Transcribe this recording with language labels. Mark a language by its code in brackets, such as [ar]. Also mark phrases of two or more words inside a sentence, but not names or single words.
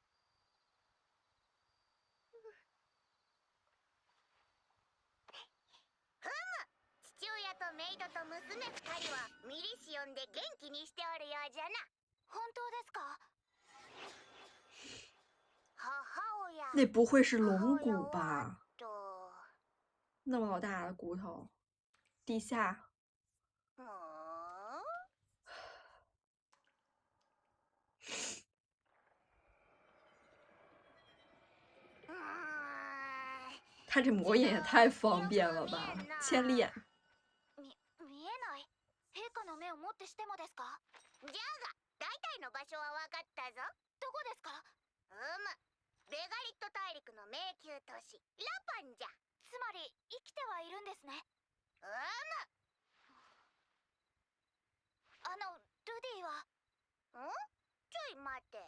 [ja] 父親とメイドと娘2人はミリシオンで元気にしておるようじゃな。本当ですか？母親。 [zh] 那不会是龙骨吧？ [ja] と。 [zh] 那么老大的骨头，地下。他这魔眼也太方便了吧，千里眼。 [ja] 見えない。陛下の目をもってしてもですか？じゃが、大体の場所は分かったぞ。どこですか？ベガリット大陸の迷宮都市ラパンじゃ。つまり生きてはいるんですね。ルディはちょい待て。